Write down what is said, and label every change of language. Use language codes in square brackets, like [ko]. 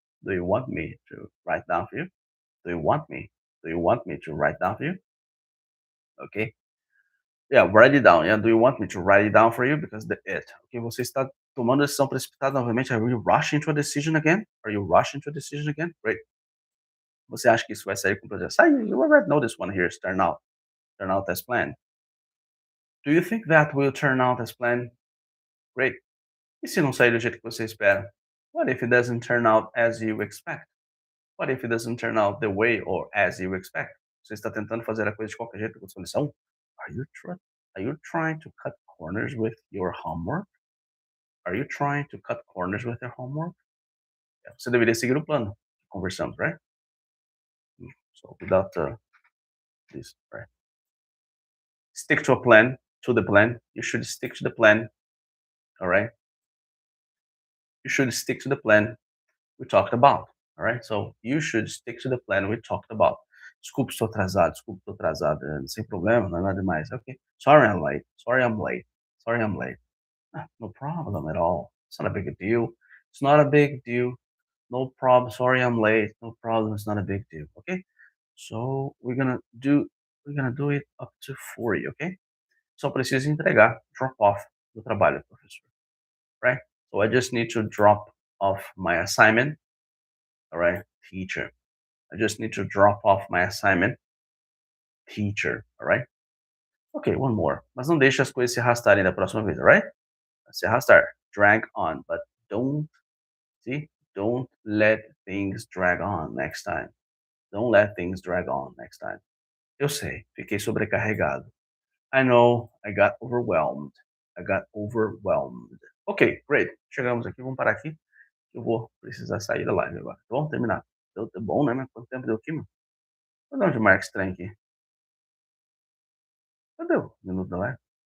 [en] Do you want me to write down for you? Do you want me? Do you want me to write down for you? Okay. Yeah, write it down. Yeah, do you want me to write it down for you? Because the it. [pt] Okay, você está tomando decisão precipitada novamente. [en] Are you rushing to a decision again? Are you rushing to a decision again? Great. [pt] Você acha que isso vai sair com o projeto? [en] Sai, you already know this one here. Turn out as planned. Do you think that will turn out as planned? Great. [pt] E se não sair do jeito que você espera? [en] What if it doesn't turn out as you expect? What if it doesn't turn out the way or as you expect? [pt] Você está tentando fazer a coisa de qualquer jeito com a sua lição? [en] Are you trying to cut corners with your homework? Are you trying to cut corners with your homework? [pt] Yeah, você deveria seguir o plano que conversamos, right? [en] So without this, right? Stick to a plan, to the plan. You should stick to the plan, all right? You should stick to the plan we talked about, all right? So you should stick to the plan we talked about. [pt] Desculpe, estou atrasado, sem problema, não é nada demais. [en] Okay, sorry I'm late, sorry I'm late. Ah, no problem at all. It's not a big deal. It's not a big deal. No problem. Sorry I'm late. No problem. It's not a big deal. Okay. So we're gonna do it up to 40, okay? [pt] Só preciso entregar, [en] drop off [pt] do trabalho, professor. [en] Right? So I just need to drop off my assignment. All right, teacher. I just need to drop off my assignment, teacher. All right? Ok, one more. [pt] Mas não deixe as coisas se arrastarem da próxima vez, alright? Se arrastar. [en] Drag on, but don't see? Don't let things drag on next time. Don't let things drag on next time. [pt] Eu sei, fiquei sobrecarregado. [en] I know, I got overwhelmed. I got overwhelmed. Ok, great. [pt] Chegamos aqui, vamos parar aqui. Eu vou precisar sair da live agora. Vamos terminar. Deu bom, né? Mas quanto tempo deu aqui, mano? Cadê onde marca esse trem aqui? Cadê o minuto da live?